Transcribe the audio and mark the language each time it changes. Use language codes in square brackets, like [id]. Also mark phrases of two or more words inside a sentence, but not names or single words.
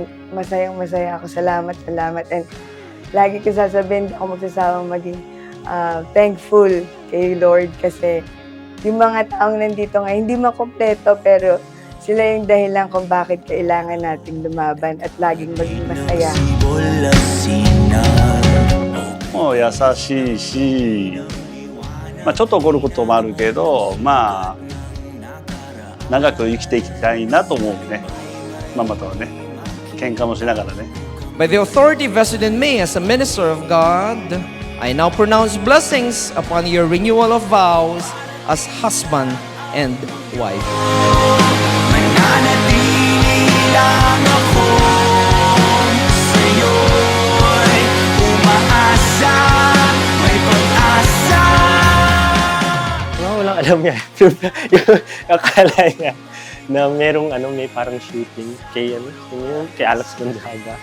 [tl] Masayang-masaya ako. Salamat. And lagi ko sasabihin, hindi ako magsasawang maging thankful kay Lord kasi yung mga taong nandito nga, hindi makompleto pero sila yung dahilan kung bakit kailangan nating lumaban at laging maging masaya. [ja] もう優しいし、ちょっと怒ることもあるけど、長く生きていきたいなと思うね。ママとはね、喧嘩もしながらね。 [en] By the authority vested in me as a minister of God, I now pronounce blessings upon your renewal of vows as husband and wife. [tl] Mananatili lang ako sa'yo'y umaasa, may pag-asa. Walang alam niya. Yung akala niya na merong may parang shooting kay kay Alex Gonzaga.